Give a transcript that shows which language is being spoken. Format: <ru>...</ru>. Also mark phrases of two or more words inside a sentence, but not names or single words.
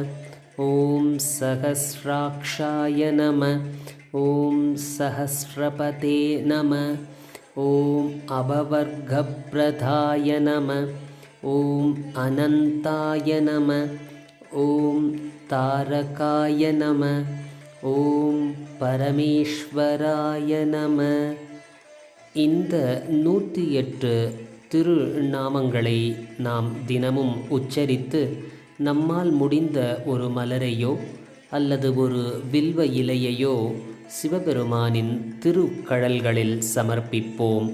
<sa>ॐ सहस्राक्षाय नमः। ॐ सहस्रपते नमः। ॐ अभवर्गप्रदाय नमः। ॐ अनन्ताय नमः। ॐ तारकाय नमः। ॐ परमेश्वराय नम.</sa> <ta>இந்த 108 திருநாமங்களை நாம் தினமும் உச்சரித்து நம்மால் முடிந்த ஒரு மலரையோ அல்லது ஒரு வில்வ இலையையோ சிவபெருமானின் திருக்கழல்களில் சமர்ப்பிப்போம்.</ta>